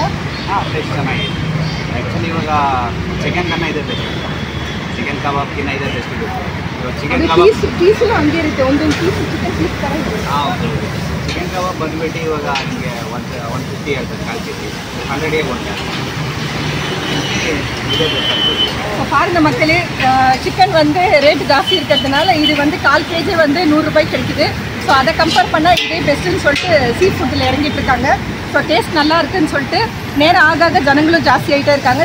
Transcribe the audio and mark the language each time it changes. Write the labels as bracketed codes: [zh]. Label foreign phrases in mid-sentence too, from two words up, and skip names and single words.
[kn] ಹಾಂ, ಫ್ರೆಶ್ ಚೆನ್ನಾಗಿದೆ. ಆ್ಯಕ್ಚುಲಿ ಇವಾಗ ಚಿಕನ್ ಕನ್ನ ಇದೆ ಬೆಸ್ಟ್. ಚಿಕನ್ ಕಬಾಬ್ಗಿನ್ನ ಇದೆ ಬೆಸ್ಟ್ ಇದೆ. ಇವಾಗ ಚಿಕನ್ ಕಬಾಬ್ ಪೀಸು ಹಂಗೆ ಇರುತ್ತೆ, ಒಂದೊಂದು [en] piece chicken piece [kn] ಥರ ಇರುತ್ತೆ. ಹಾಂ, ಚಿಕನ್ ಕಬಾಬ್ ಬಂದುಬಿಟ್ಟು ಇವಾಗ ನಿಮಗೆ 150 ಹೇಳ್ತಾರೆ, 1/4 kg 100ಗೆ ಕೊಡ್ತಾರೆ. [ta] பாருங்க மக்களே, சிக்கன் வந்து ரேட் ஜாஸ்தி இருக்கிறதுனால இது வந்து 1/4 kg வந்து 100 ரூபாய் கிடைக்குது. ஸோ அதை கம்பேர் பண்ணால் இதே பெஸ்ட்டுன்னு சொல்லிட்டு [en] sea food [ta] இறங்கிட்டு இருக்காங்க. ஸோ டேஸ்ட் நல்லா இருக்குன்னு சொல்லிட்டு நேரம் ஆக ஆக ஜனங்களும் ஜாஸ்தி ஆகிட்டே இருக்காங்க.